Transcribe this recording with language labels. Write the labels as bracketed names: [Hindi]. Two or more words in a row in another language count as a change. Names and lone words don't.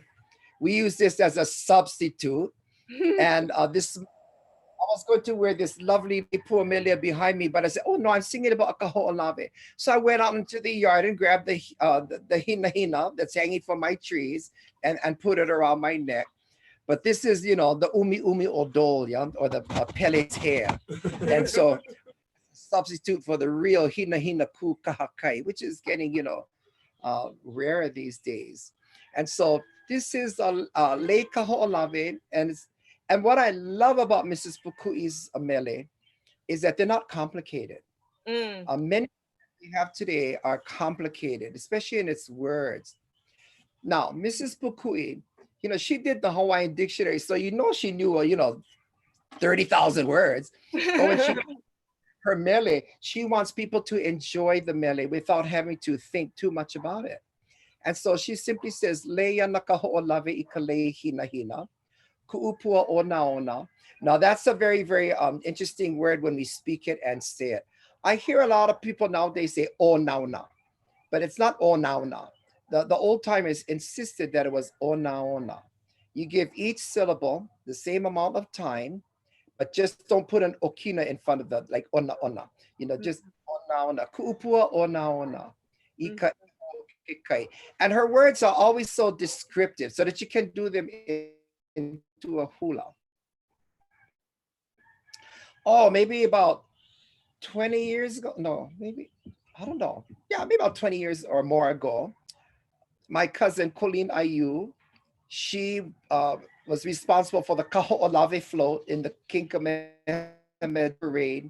[English] We use this as a substitute. And this, I was going to wear this lovely puamelia behind me, but I said, oh no, I'm singing about Kahoʻolawe. So I went out into the yard and grabbed the hina hina that's hanging from my trees and put it around my neck. But this is, you know, the [Hawaiian] umi umi odol, [English] yeah, or the Pele's hair. And so substitute for the real [Hawaiian] hina hina ku kahakai, [English] which is getting, you know, rarer these days. And so this is Lei Kahoʻolawe, and what I love about Mrs. Pukui's mele is that they're not complicated. Many we have today are complicated, especially in its words. Now, Mrs. Pukui, you know, she did the Hawaiian dictionary, so you know she knew, you know, 30,000 words. But when she her mele, she wants people to enjoy the mele without having to think too much about it. And so she simply says, [Hawaiian] Leia na kahoʻolawe I ka lei hina hina, kuʻupua ona ona. [English] Now that's a very, very interesting word when we speak it and say it. I hear a lot of people nowadays say [Hawaiian] o nauna, [English] but it's not [Hawaiian] o nauna. [English] The old timers insisted that it was [Hawaiian] o naona. [English] You give each syllable the same amount of time, but just don't put an okina in front of the, like [Hawaiian] ona ona. [English] You know, just [Hawaiian] ona ona. Ku'upua ona ona. Ika ikai. [English] And her words are always so descriptive so that you can do them into a hula. Oh, maybe about 20 years ago. No, maybe, I don't know. Yeah, maybe about 20 years or more ago. My cousin Colleen Ayu, she was responsible for the Kahoʻolawe float in the King Kamehameha parade.